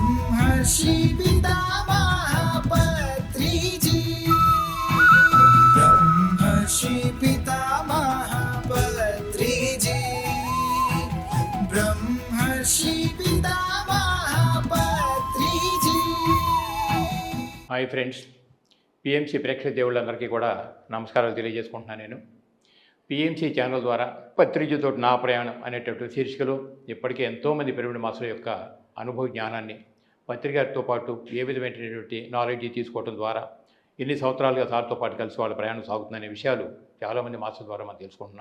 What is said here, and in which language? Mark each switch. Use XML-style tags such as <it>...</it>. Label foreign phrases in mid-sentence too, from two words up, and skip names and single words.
<sa>ब्रह्मर्षि पितामह पत्रिजी, ब्रह्मर्षि पितामह पत्रिजी, ब्रह्मर्षि पितामह पत्रिजी।</sa> <en>hi friends,</en> <te>పిఎంసి ప్రేక్షక దేవుళ్ళందరికీ కూడా నమస్కారాలు తెలియజేసుకుంటున్నాను. నేను పిఎంసి ఛానల్ ద్వారా పత్రిజతో నా ప్రయాణం అనేటటువంటి శీర్షికలో ఇప్పటికే ఎంతోమంది</te> <en>pyramid master</en> <te>యొక్క అనుభవ జ్ఞానాన్ని పత్రికతో పాటు ఏ విధమైనటువంటి నాలెడ్జ్ తీసుకోవడం ద్వారా ఎన్ని సంవత్సరాలుగా సార్తో పాటు కలిసి వాళ్ళ ప్రయాణం సాగుతుందనే విషయాలు చాలామంది మాస్టర్ ద్వారా మనం తెలుసుకుంటున్నాం.</te>